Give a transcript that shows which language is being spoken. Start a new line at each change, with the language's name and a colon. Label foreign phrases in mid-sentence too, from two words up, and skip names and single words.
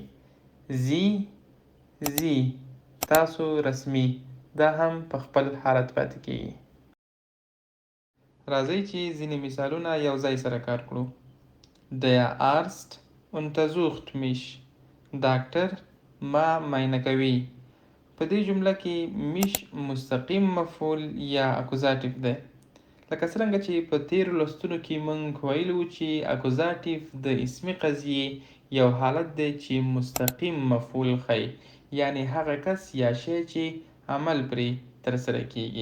Pashto: زی، زی، تاسو رسمي، دا هم په خپل حالت پاتې کیږي. راځئ چې ځینې مثالونه یو ځای سره کار کړو.
German: Der Arzt untersucht mich.
Pashto: ډاکټر ما معاینه کوي. په دې جمله کې میش مستقیم مفعول یا اکوزاتیف دی. لکه څرنګه چې په تیرو لوستونو کې موږ ویلي وو چې اکوزاتیف د اسمي قضیې یو حالت دی چې مستقیم مفعول ښیي، یعنی هغه کس یا شی چې عمل پرې ترسره کیږي.